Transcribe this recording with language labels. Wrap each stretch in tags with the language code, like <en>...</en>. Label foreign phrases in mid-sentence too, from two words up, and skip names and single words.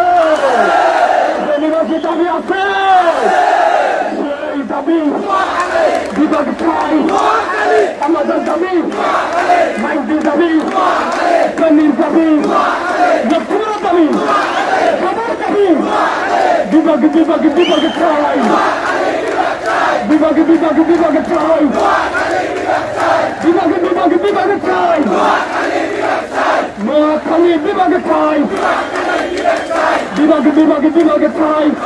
<bn>নিবাসীর দাবি আছে? সেই দাবি বিভাগ চাই। আমাদের দাবি মাইজদির দাবি, কমির দাবি, লক্ষ্মীপুরের দাবি, সবার দাবি বিভাগে বিভাগে বিভাগে চাই। বিভাগে বিভাগে বিভাগে চাই। বিভাগে বিভাগে বিভাগে চাই। নোয়াখালী বিভাগে চাই। বিভাগে বিভাগে বিভাগে চাই।</bn>